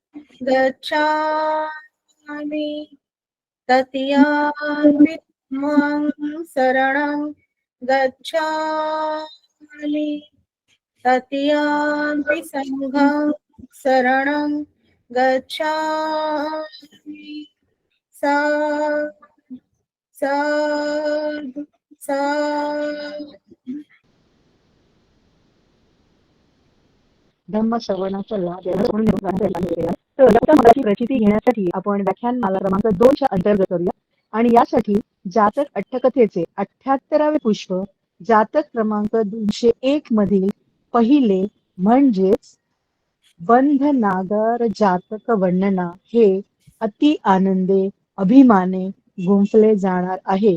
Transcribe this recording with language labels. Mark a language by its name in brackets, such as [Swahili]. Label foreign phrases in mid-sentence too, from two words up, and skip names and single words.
[Pali] गच्छामि, तृतीयंपि धम्मं शरणं गच्छामि, तृतीयंपि संघं शरणं गच्छामि. साधु साधु साधु. [Marathi] धम्म श्रवणाचा लाभ तर आता मगाची प्रचिती घेण्यासाठी आपण व्याख्यानमाला क्रमांक 2च्या अंतर्गत करूया आणि यासाठी जातक अट्टकथेचे 78वे पुष्प जातक क्रमांक 201 मधील पहिले म्हणजेच बंध नागर जातक वर्णना हे अति आनंदे अभिमाने गुंफले जाणार आहे.